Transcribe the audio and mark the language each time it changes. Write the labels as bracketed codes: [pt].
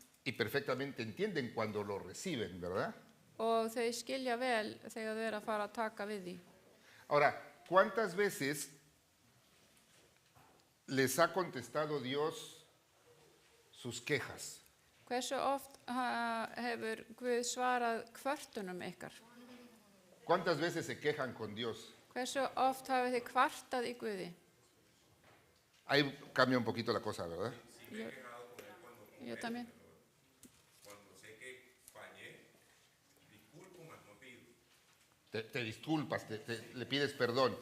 [es] y perfectamente entienden cuando lo reciben, ¿verdad? [is] og þau skilja vel þegar þau eru að fara að taka við því. [es] Ahora, ¿cuántas veces les ha contestado Dios sus quejas? [is] Hversu oft hefur Guð svarað kvörtunum ykkar? [es] ¿Cuántas veces se quejan con Dios? [is] Hversu oft hafið þið kvartað í Guði? [es] Ahí cambia un poquito la cosa, ¿verdad? Yo también. Cuando sé que fallé, disculpo, mas no pido. Te disculpas, le pides perdón.